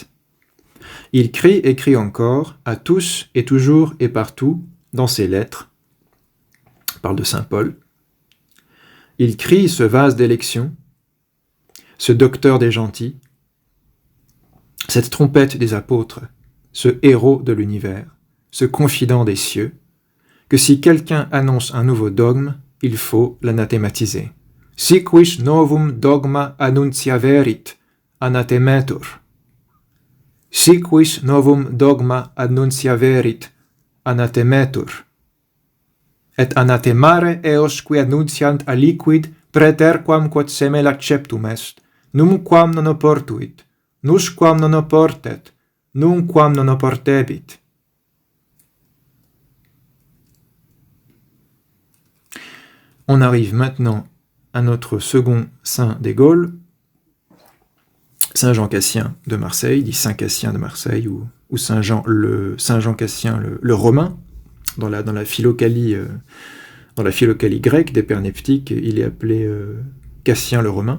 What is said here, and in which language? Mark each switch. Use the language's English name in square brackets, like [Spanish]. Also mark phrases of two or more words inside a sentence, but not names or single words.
[French] Il écrit encore, à tous et toujours et partout, dans ses lettres, il parle de saint Paul, il crie ce vase d'élection, ce docteur des gentils, cette trompette des apôtres, ce héros de l'univers, ce confident des cieux, que si quelqu'un annonce un nouveau dogme, il faut l'anathématiser. [Latin] Si quis novum dogma annuntiaverit, anathemetur. Si quis novum dogma annuntiaverit, anathemetur. Et anathemare eos qui annunciant aliquid praeterquam quod semel acceptum est, numquam non oportuit, nusquam non oportet, numquam non oportebit. [French] On arrive maintenant à notre second saint des Gaules, Saint Jean Cassien de Marseille, dit Saint Cassien de Marseille, ou Saint Jean Cassien le Romain, dans la philocalie grecque des pères neptiques, il est appelé Cassien le Romain.